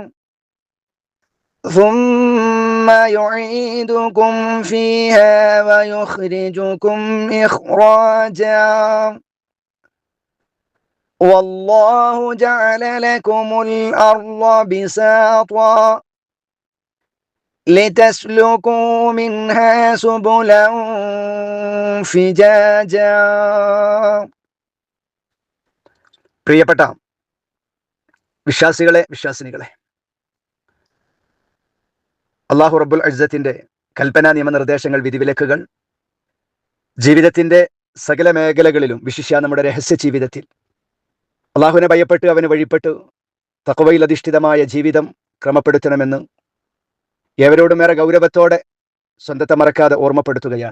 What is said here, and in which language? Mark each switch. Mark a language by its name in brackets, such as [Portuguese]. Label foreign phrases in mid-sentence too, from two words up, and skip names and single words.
[Arabic] ثم يعيدكم فيها ويخرجكم إخراجا والله جعل لكم الأرض بساطا لتسلكوا منها سبلا فجاجا. [Malayalam] പ്രിയപ്പെട്ട വിശ്വാസിനികളെ, അല്ലാഹു റബ്ബുൽ ഇസ്സത്തിന്റെ കൽപ്പനാ നിയമനിർദ്ദേശങ്ങൾ, വിധിവിലക്കുകൾ ജീവിതത്തിന്റെ സകല മേഖലകളിലും, വിശിഷ്യ നമ്മുടെ രഹസ്യ ജീവിതത്തിൽ അള്ളാഹുവിനെ ഭയപ്പെട്ട് അവന് വഴിപ്പെട്ട് തഖ്വയിൽ അധിഷ്ഠിതമായ ജീവിതം ക്രമപ്പെടുത്തണമെന്ന് ഏവരോടും ഏറെ ഗൗരവത്തോടെ സ്വന്തത്തെ മറക്കാതെ ഓർമ്മപ്പെടുത്തുകയാണ്.